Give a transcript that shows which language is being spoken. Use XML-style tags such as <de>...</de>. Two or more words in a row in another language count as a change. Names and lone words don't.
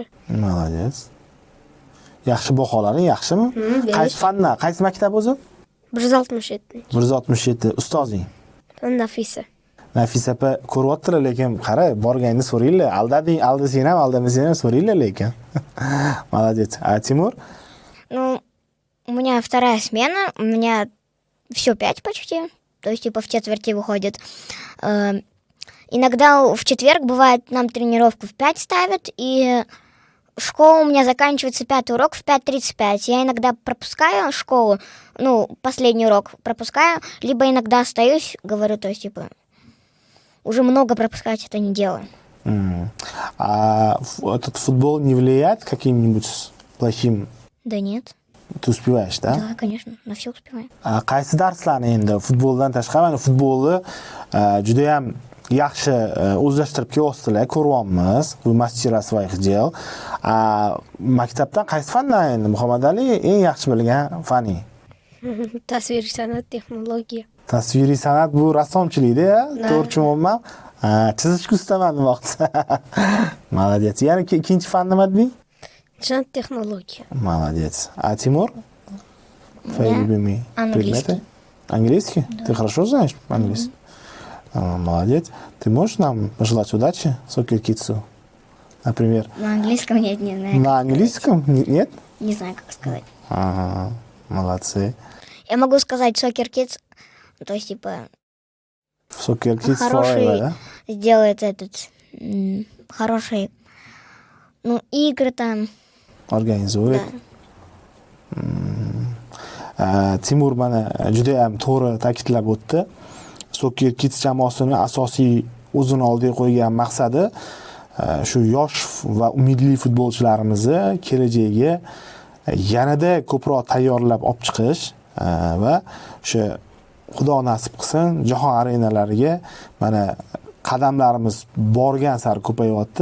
<ru>Молодец.</ru> <uz>Yaxshi baholaring yaxshimi? Qaysi fandan? Qaysi maktab o'zi? 167. 167. Ustozing? Nafisa. Nafisa opa ko'ryaptilar, lekin qara, borganingni so'raylar. Aldasang ham, aldamasang ham so'raylar lekin.</uz> <ru>Молодец. А Тимур? Ну, у меня вторая смена, у меня все 5 почти, то есть типа в четверти выходит. Иногда в четверг бывает, нам тренировку в 5 ставят, и школа у меня заканчивается 5-й урок в 5:35. Я иногда пропускаю школу, ну, последний урок пропускаю, либо иногда остаюсь, говорю, то есть типа уже много пропускать это не делаю. А этот футбол не влияет каким-нибудь плохим? Да нет. Ты успеваешь, да? Да, конечно, на все успеваю.</ru> <uz>Qaysi darslarni endi futboldan tashqari, mana futbolni juda ham yaxshi o'zlashtirib kelyapsizlar, ko'ryapmiz.</uz> <ru>Bu mastera своих дел.</ru> <uz>Maktabdan qaysi fandan endi Muhammad Ali eng yaxshi bilgan fani? Tasviriy san'at, texnologiya. Tasviriy san'at bu rassomchilikda, to'g'ri tushunmayapman. Chizishga ustaman demoqchi.</uz> <ru>Молодец.</ru> <uz>Yana ikkinchi fan nima deding? San'at, texnologiya.</uz> <ru>Молодец. А Тимур? Твои любимые предметы? Английский? Ты хорошо знаешь английский? Молодец. Ты можешь нам пожелать удачи Soccer Kids? Например? На английском нет, не знаю. На английском? Нет? Не знаю, как сказать. Ага, молодцы. Я могу сказать Soccer Kids, то есть типа Soccer Kids хороший Forever, да? сделает хороший, ну, игры там. Organizuет.</ru> <uz>Timur mana juda ham to'g'ri ta'kidlab o'tdi. Soccer Kids jamoasini asosiy o'zini oldiga qo'ygan maqsadi shu yosh va umidli futbolchilarimizni kelajagiga yanada ko'proq tayyorlab olib chiqish va o'sha Xudo nasib qilsin jahon arenalariga mana qadamlarimiz borgan sari ko'payyapti.</uz>